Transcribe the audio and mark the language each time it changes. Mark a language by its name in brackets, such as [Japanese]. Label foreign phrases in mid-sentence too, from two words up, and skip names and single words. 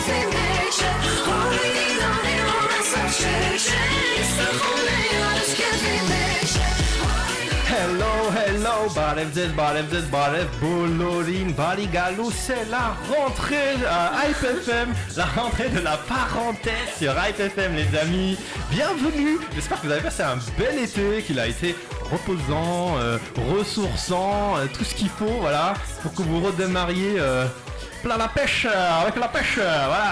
[French] Jest to chore, ja rozkwiat hello, Baref, Bolorin, Baligalou, c'est la rentrée à Hype FM, la rentrée de la parenthèse sur Hype FM, les amis. Bienvenue. J'espère que vous avez passé un bel été, qu'il a été reposant, ressourçant, tout ce qu'il faut, voilà, pour que vous redémarriez plein la pêche, avec la pêche, voilà.